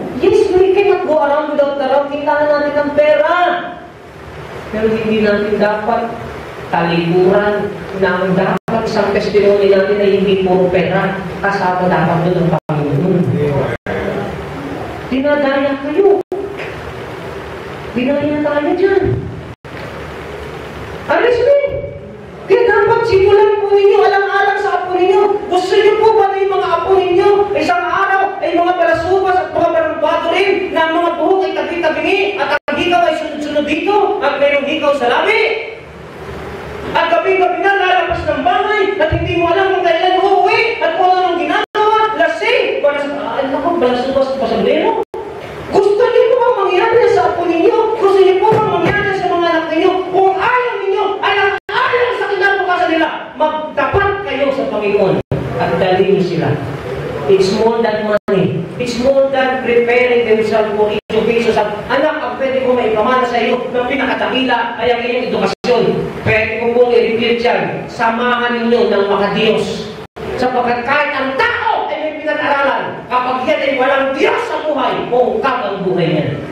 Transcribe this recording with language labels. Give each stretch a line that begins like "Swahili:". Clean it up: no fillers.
English: Yes, we cannot go around without the round.
Filipino: Kailangan natin ng pera. Pero hindi natin dapat talikuran na ang dapat isang testimony natin ay hindi puro pera. Kasama dapat doon ang Panginoon. Dinadaya kayo. Dinaya tayo dyan. Alis mo. Kaya dapat simulan po ninyo, alang-alang sa apo ninyo. Gusto niyo po ba na yung mga apo ninyo isang araw ay mga balasubas at mga barumbado rin na mga buhok ay tabi-tabingi at ang hikaw ay sunod-sunod dito at mayroong hikaw sa labi? At gabi-gabi na lalabas ng bahay at hindi mo alam kung kailan uuwi at kung anong ginagawa, lasing. Balasubas at pasablero. Gusto niyo po bang mangyari sa apo ninyo? Gusto niyo po bang mangyari sa mga anak ninyo? Kung ayaw ninyo, alang-alang sa kinabukasan nila, magtapat kayo sa Panginoon at dalhin niyo sila.
English: It's more than money. It's more than preparing themselves for education.
Filipino: Anak, ang pwede ko maipamana sa iyo ng pinakatakila ay ang inyong edukasyon. Pwede ko pong i-repeat yan. Samahan ninyo ng makadiyos. Sapagkat kahit ang tao ay may pinag-aralan, kapag yan ay walang Diyos sa buhay, bungkag ang buhay niya.